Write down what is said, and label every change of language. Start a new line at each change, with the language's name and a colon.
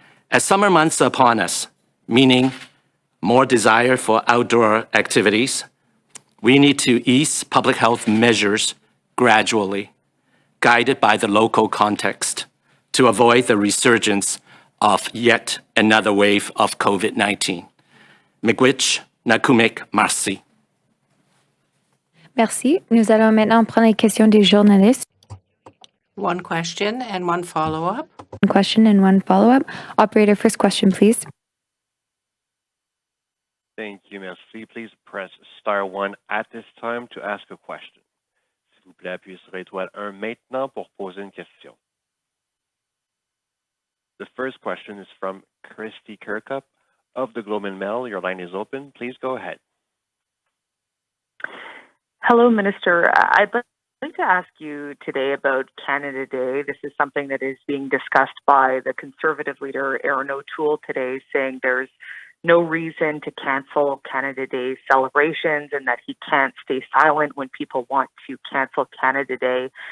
English: As summer months are upon us, meaning more desire for outdoor activities, we need to ease public health measures gradually, guided by the local context, to avoid the resurgence of yet another wave of COVID-19. Miigwech, Nakumik, Marcy.
French: Merci. Nous allons maintenant prendre les questions des journalistes.
English: One question and one follow-up. One question and one follow-up. Operator, first question, please. Thank you, merci. Please press star 1 at this time to ask a question.
French: S'il vous plaît, appuyez sur étoile 1 maintenant pour poser une question.
English: The first question is from Christy Kirkup of the Globe and Mail. Your line is open. Please go ahead. Hello, Minister. I'd like to ask you today about Canada Day. This is something that is being discussed by the Conservative leader, Aaron O'Toole, today, saying there's no reason to cancel Canada Day celebrations and that he can't stay silent when people want to cancel Canada Day.